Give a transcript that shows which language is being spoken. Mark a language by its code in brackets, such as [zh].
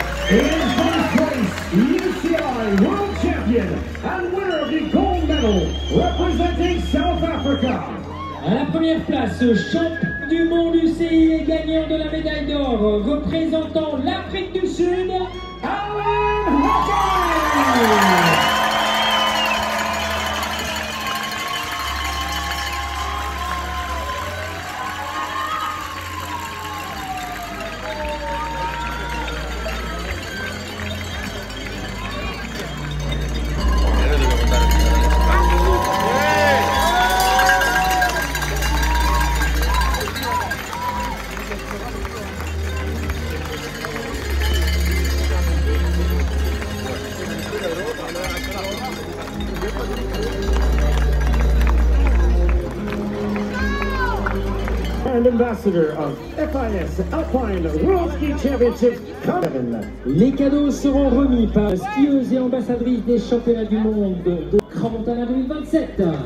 [en] In first place, UCI World Champion and winner of the gold medal, representing South Africa. [fr] À la première place, champion du monde UCI et gagnant de la médaille d'or, représentant l'Afrique du Sud, Alan Hawkins. [en] And ambassador of FIS Alpine World Ski Championships. [fr] Les cadeaux seront remis par skieuse et ambassadrice des championnats du monde de Crans-Montana 2027.